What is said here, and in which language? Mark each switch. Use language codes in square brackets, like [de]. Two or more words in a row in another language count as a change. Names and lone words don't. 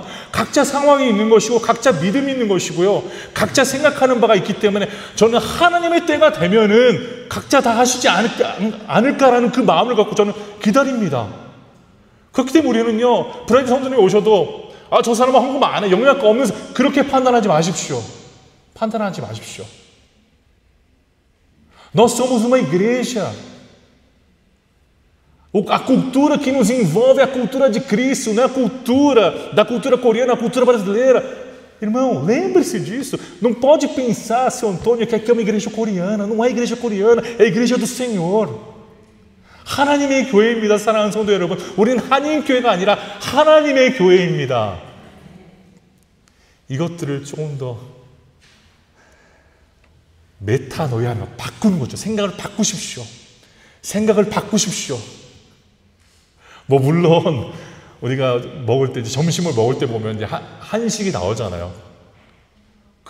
[ko] 각자 상황이 있는 것이고, 각자 믿음이 있는 것이고요, 각자 생각하는 바가 있기 때문에 저는 하나님의 때가 되면은 각자 다 하시지 않을까라는 그 마음을 갖고 저는 기다립니다. 그렇기 때문에 우리는요, 브라질 성도님이 오셔도 저 사람은 헌금 안 해, 영양가 없는 사람, 그렇게 판단하지 마십시오. 판단하지 마십시오. [pt] Nós somos uma igreja. A cultura que nos envolve é a cultura de Cristo, não é a cultura da cultura coreana, a cultura brasileira. Irmão, lembre-se disso. Não pode pensar, seu Antônio, que aqui é uma igreja coreana. Não é igreja coreana, é a igreja do Senhor. [ko] 하나님의 교회입니다. 사랑하는 성도 여러분, 우리는 한인 교회가 아니라 하나님의 교회입니다. 이것들을 조금 더 메타노이아로 바꾸는 거죠. 생각을 바꾸십시오. 물론 우리가 먹을 때, 점심을 먹을 때 보면 이제 한식이 나오잖아요.